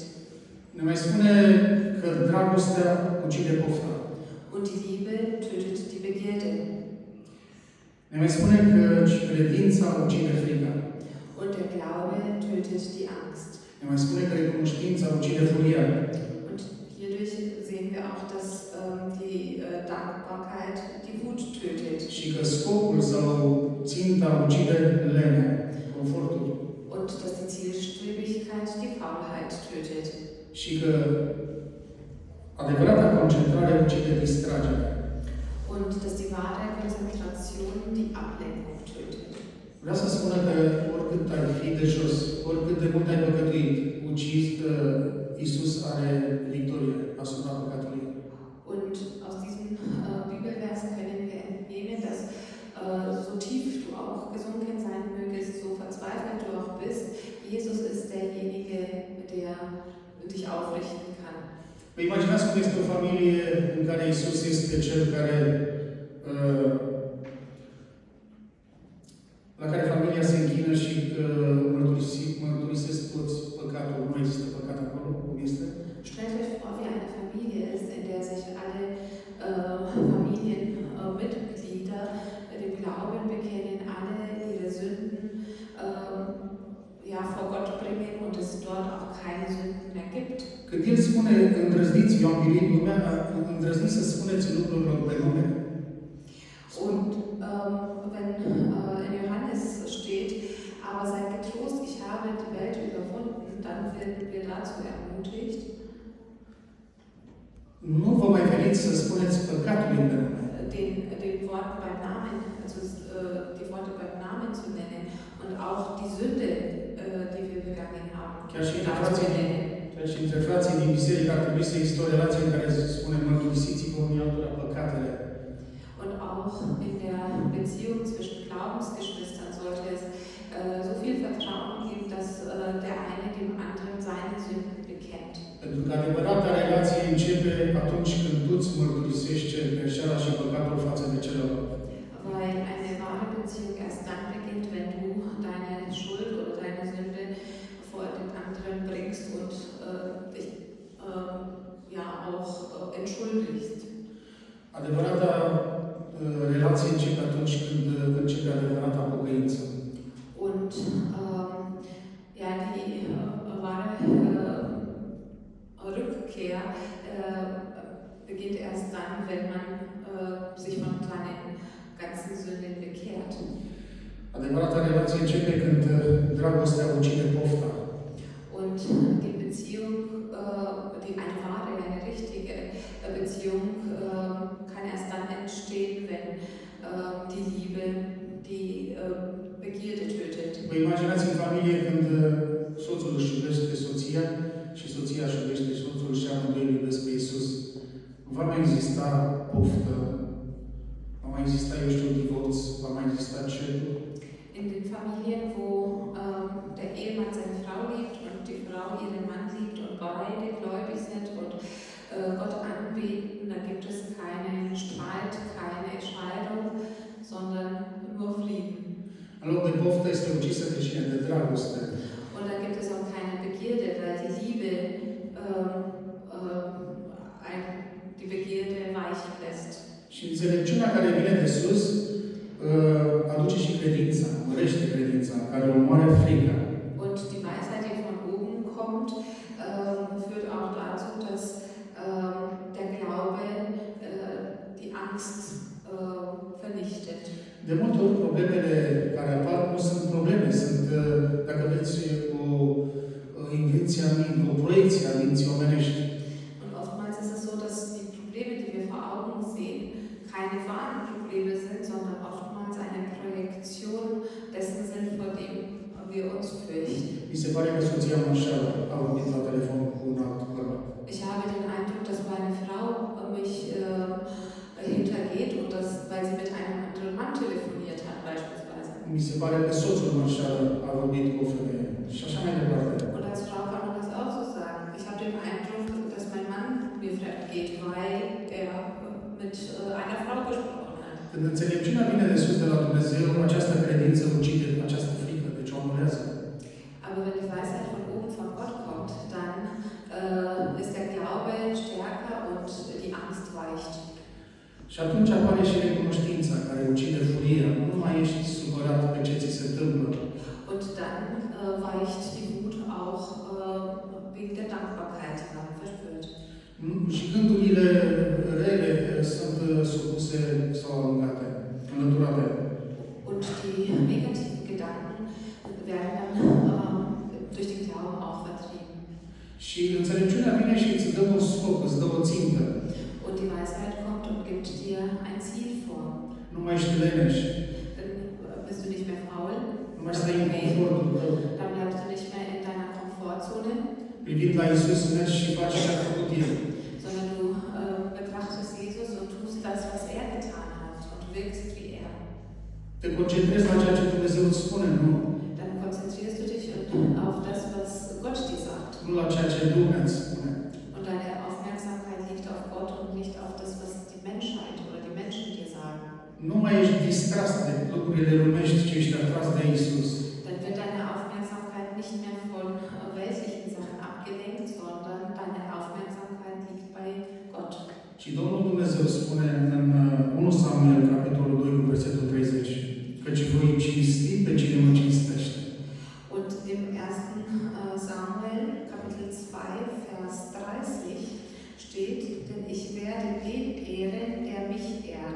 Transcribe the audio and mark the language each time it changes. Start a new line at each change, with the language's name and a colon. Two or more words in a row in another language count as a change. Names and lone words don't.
Romanian: Ne mai spune că dragostea ucide pofta.
German: Und die Liebe tötet die Begierde.
Romanian: Ne mai spune că credința ucide frica.
German: Und der Glaube tötet die Angst.
Romanian: Ne mai spune că recunoștința ucide furia.
German: Und hierdurch sehen wir auch, dass die Dankbarkeit die Wut tötet.
Romanian: Și că scopul sau ținta ucide lenea, confortul.
German: Und dass die Zielstrebigkeit die Faulheit tötet.
Romanian: Și că adevărata concentrare ucide distragerea.
German: Und dass die wahre Konzentration die Ablenkung tötet.
Romanian: Vreau să spună că oricât ai fi de jos, oricât de mult ai păcătuit, Iisus are victorie asupra păcatului.
German: Und aus diesem Bibelvers können wir entnehmen, dass so tief du auch gesunken sein mögest, so verzweifelt du auch bist, Jesus ist derjenige, der dich aufrichten kann.
Romanian: Vă imaginați cum este o familie în care Iisus este cel care la care familia se închină și mărturisesc toți păcatul. Nu există păcat acolo, cum este?
German: Stellt euch vor, wie eine Familie ist, in der sich alle Familienmitglieder dem Glauben bekennen, alle ihre Sünden vor Gott bringen und es dort auch keine Sünden mehr gibt.
Romanian: Când El spune îndrăzniți, eu am milit lumea, îndrăzniți să spuneți lucrurilor pe nume.
German: Und wenn in Johannes steht, aber seid getrost, ich habe die Welt überwunden, dann werden wir dazu ermutigt. Wort beim Namen, also die Worte beim Namen zu nennen und auch die Sünde, die wir begangen haben,
Romanian: Chiar și
German: genau zu benennen.
Romanian: între frații din biserică ar trebui să există o relație în care se spune mărturisiți-vă unii altora păcatele.
German: Und auch in der Beziehung zwischen Glaubensgeschwistern sollte es so viel Vertrauen geben, dass der eine dem anderen seine Sünden bekennt.
Romanian: Pentru că adevărata relație începe atunci când tu îți mărturisești greșeala și păcatul față de celălalt.
German: Weil eine wahre Beziehung erst dann beginnt, wenn du deine Schuld oder deine Sünde vor den anderen bringst und dich ja auch entschuldigst.
Romanian: Adevărata relație începe atunci când începe adevărata pocăință.
German: Und ja, die wahre Rückkehr beginnt erst dann, wenn man sich von seinen ganzen Sünden bekehrt.
Romanian: Adevărata relație începe când dragostea ucide pofta.
German: Und die Beziehung, eine wahre, eine richtige Beziehung kann erst dann entstehen, wenn die Liebe die Begierde tötet.
Romanian: Vă imaginați în familie când soțul își iubește soția și soția își iubește soțul și amândoi îl iubesc pe Iisus. Va mai exista poftă? Va mai exista, eu știu, divorț? Va mai exista certuri?
German: In den Familien, wo der Ehemann seine Frau liebt und die Frau ihren Mann liebt und beide gläubig sind und Gott anbeten, da gibt es keinen Streit, keine Scheidung, sondern nur Frieden.
Romanian: În loc de poftă este ucisă de cine? De dragoste.
German: Und da gibt es auch keine Begierde, weil die Liebe die Begierde weichen lässt.
Romanian: Și înțelepciunea care vine de sus aduce și credința, mărește credința, care omoară frica.
German: Und die Weisheit, die von oben kommt, führt auch dazu, dass der Glaube die Angst vernichtet.
Romanian: De multe ori problemele care apar nu sunt probleme, sunt, dacă vreți, o invenție a minții, o proiecție a minții omenești.
German: Und oftmals ist es so, dass die Probleme, die wir vor Augen sehen, keine wahren Probleme sind, sondern oftmals eine Projektion dessen sind, vor dem wir uns fürchten.
Romanian: Mi se pare că soția mă înșală, a vorbit la telefon cu un alt bărbat.
German: Ich habe den Eindruck, dass meine Frau mich hintergeht und das, weil sie mit einem anderen Mann telefoniert hat beispielsweise.
Romanian: Mi se pare că soțul mă înșală, a vorbit cu o femeie. Și așa mai departe.
German: Und als Frau kann man das auch so sagen. Ich habe den Eindruck, dass mein Mann mir fremd geht, weil er mit einer Frau gesprochen hat.
Romanian: Când înțelepciunea vine de sus de la Dumnezeu, această credință ucide această frică, deci o anulează.
German: Aber wenn die Weisheit von oben von Gott kommt, dann ist der Glaube stärker und die Angst weicht.
Romanian: Și atunci apare și recunoștința care ucide furia. Nu mai ești supărat pe ce ți se întâmplă.
German: Und dann weicht die Wut auch wegen der Dankbarkeit, die man verspürt.
Romanian: Și gândurile rele sunt supuse sau alungate, înlăturate.
German: Und die negativen Gedanken werden dann durch den Glauben auch vertrieben.
Romanian: Și înțelepciunea vine și îți dă un scop, îți dă o țintă.
German: Und die Weisheit kommt und gibt dir ein Ziel vor.
Romanian: Nu mai ești leneș.
German: Dann bist du nicht mehr faul.
Romanian: Nu mai stai în confortul tău.
German: Dann bleibst du nicht mehr in deiner Komfortzone.
Romanian: Privind la Iisus, mergi și faci ce a făcut El.
German: Sondern du betrachtest Jesus und tust das, was er getan hat und wirkst wie er.
Romanian: Te concentrezi la ceea ce Dumnezeu îți spune, nu?
German: Dann konzentrierst du dich auf das, was Gott dir sagt.
Romanian: Nu la ceea ce lumea îți spune.
German: Und deine Aufmerksamkeit liegt auf Gott und nicht auf das, was die Menschheit oder die Menschen dir sagen.
Romanian: Nu mai ești distras de lucrurile lumești, ci ești atras de Iisus.
German: Dann wird deine Aufmerksamkeit nicht mehr von weltlichen Sachen abgelenkt, sondern deine Aufmerksamkeit liegt bei Gott.
Romanian: Și Domnul Dumnezeu spune în 1 Samuel, capitolul 2, cu versetul 30, căci voi cinsti pe cine mă cinstește.
German: Und im 1. Samuel, Kapitel 2, Vers 30 steht, denn ich werde den ehren, der mich ehrt.